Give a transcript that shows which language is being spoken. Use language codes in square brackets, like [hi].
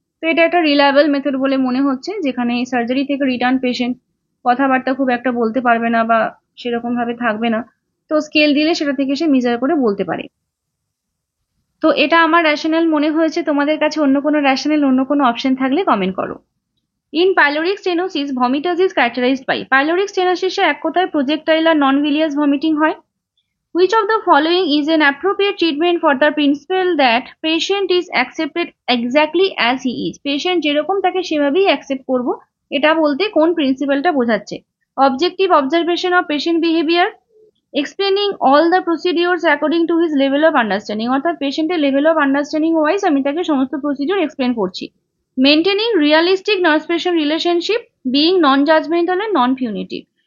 [bn] তো এটা একটা রিলায়েবল মেথড বলে মনে হচ্ছে, যেখানে সার্জারি থেকে রিটার্ন পেশেন্ট কথাবার্তা খুব একটা বলতে পারবে না বা সেরকম ভাবে থাকবে না, তো স্কেল দিলে সেটা থেকে সে মেজার করে বলতে পারে। তো এটা আমার রেশনাল মনে হয়েছে, তোমাদের কাছে অন্য কোনো রেশনাল, অন্য কোনো অপশন থাকলে কমেন্ট করো। [en] In pyloric stenosis vomitus is characterised by. [bn] Pyloric স্টেনোসিসে এক কথায় প্রজেক্টাইল আর নন ভিলিয়াস ভমিটিং হয়। [en] Which of the following is an appropriate treatment for the principle that patient is accepted exactly as he is? [bn] Patient যেরকম তাকে সেভাবেই accept করব, এটা বলতে কোন প্রিন্সিপালটা বোঝাচ্ছে? [en] objective observation of patient behaviour, explaining all the procedures according to his level of understanding, [bn] অর্থাৎ পেশেন্টের লেভেল অফ আন্ডারস্ট্যান্ডিং ওয়াইজ আমি তাকে সমস্ত প্রসিডিওর এক্সপ্লেন করছি। [en] Maintaining realistic nurse patient relationship, being non judgmental and non punitive.